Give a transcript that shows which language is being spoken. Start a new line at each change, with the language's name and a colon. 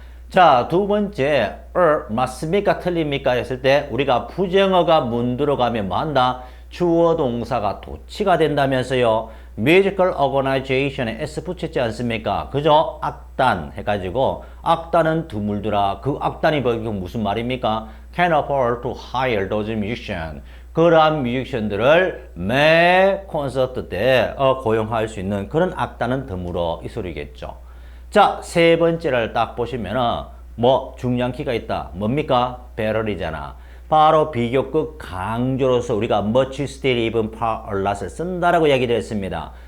Korean: 자, 두 번째, 맞습니까? 틀립니까? 했을 때 우리가 부정어가 문 들어가면 뭐 한다? 주어 동사가 도치가 된다면서요. Musical Organization에 S 붙였지 않습니까? 그죠? 악단 해가지고 악단은 드물더라. 그 악단이 무슨 말입니까?
English: Can afford to hire those musicians.
Korean: 그러한 뮤지션들을 매 콘서트 때 고용할 수 있는 그런 악단은 드물어 이 소리겠죠. 자, 세 번째를 딱 보시면은 뭐 중요한 키가 있다. 뭡니까? 배럴이잖아. 바로 비교급 강조로서 우리가 much still even far a lot을 쓴다라고 얘기를 했습니다.